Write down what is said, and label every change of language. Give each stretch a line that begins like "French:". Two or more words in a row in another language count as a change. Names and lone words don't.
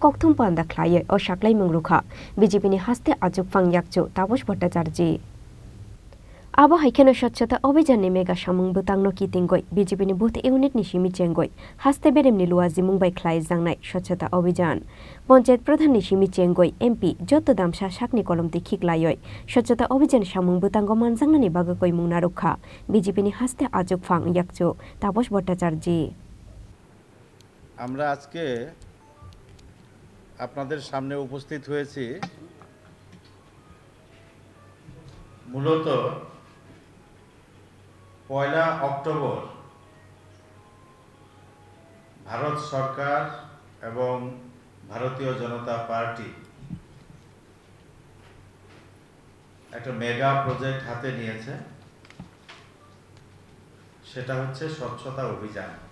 Kok Borok: kokthum panda khlaiye o saklai mungrukha BJP ni Haste ajuk pangyakchu Taposh Bhattacharji Abo haikeno Swachta Abhiyan ni mega samung butang no kitingoi BJP ni
English: booth unit
Kok Borok: ni simi chengoi Haste Berem ni luaji mungbai khlaijaknai Swachta Abhiyan
Hindi: Panchayat Pradhan
Kok Borok: ni simi chengoi MP joto damsa sakni kolomti khiklaioi Swachta Abhiyan samung butango manjangnani bagakoi mungna rukha BJP ni Haste ajuk phang yakchu Taposh Bhattacharji
Bangla: আমরা আজকে আপনাদের সামনে উপস্থিত হয়েছি মূলত 1 অক্টোবর ভারত সরকার এবং ভারতীয় জনতা পার্টি একটা
English: mega project
Bangla: হাতে নিয়েছে সেটা হচ্ছে স্বচ্ছতা অভিযান